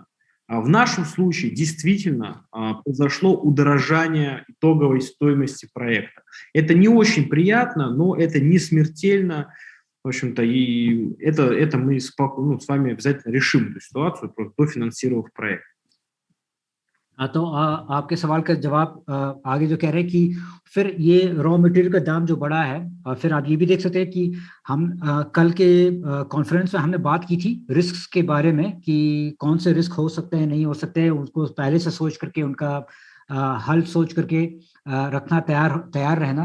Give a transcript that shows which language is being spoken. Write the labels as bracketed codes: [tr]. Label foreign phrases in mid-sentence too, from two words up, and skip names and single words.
[ru] В нашем случае действительно произошло удорожание итоговой стоимости проекта. Это не очень приятно, но это не смертельно. В общем-то, и это мы с вами обязательно решим эту ситуацию, просто дофинансировав проект. [hi] तो आपके सवाल का जवाब आगे जो कह रहे हैं कि फिर ये [en] raw material [hi] का दाम जो बढ़ा है, और फिर आप ये भी देख सकते हैं कि हम कल के कॉन्फ्रेंस में हमने बात की थी रिस्क के बारे में कि कौन से रिस्क हो सकते हैं, नहीं हो सकते हैं, उनको पहले से सोच करके उनका हल सोच करके रखना, तैयार रहना।